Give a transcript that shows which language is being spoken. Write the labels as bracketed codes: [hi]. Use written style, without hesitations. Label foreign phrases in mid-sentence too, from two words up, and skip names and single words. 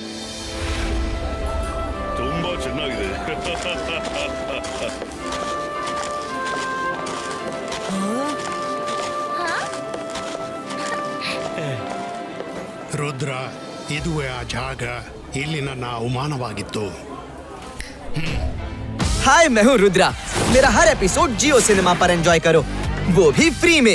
[kn] ತುಂಬಾ ಚೆನ್ನಾಗಿದೆ. ರುದ್ರ, ಇದುವೇ ಆ ಜಾಗ. ಇಲ್ಲಿ ನನ್ನ ಅವಮಾನವಾಗಿತ್ತು. [hi] हाय, मैं हूँ रुद्रा। मेरा हर एपिसोड जियो सिनेमा पर एंजॉय करो, वो भी फ्री में।